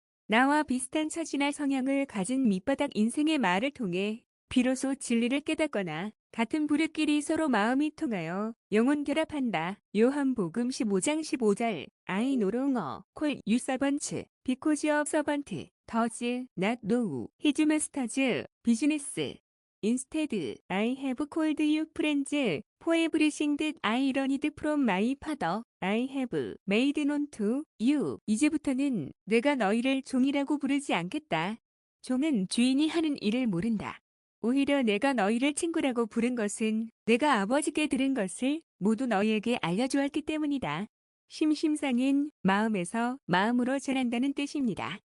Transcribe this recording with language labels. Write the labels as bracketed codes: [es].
[ko] 나와 비슷한 처지나 성향을 가진 밑바닥 인생의 말을 통해 비로소 진리를 깨닫거나 같은 부류끼리 서로 마음이 통하여 영혼 결합한다. 요한복음 15장 15절 [en] I no longer call you servants because your servant does not know his master's business. Instead, I have called you friends, for everything that I learned from my father, I have made known to you. [ko] 이제부터는 내가 너희를 종이라고 부르지 않겠다. 종은 주인이 하는 일을 모른다. 오히려 내가 너희를 친구라고 부른 것은 내가 아버지께 들은 것을 모두 너희에게 알려주었기 때문이다. 심심상인 마음에서 마음으로 전한다는 뜻입니다.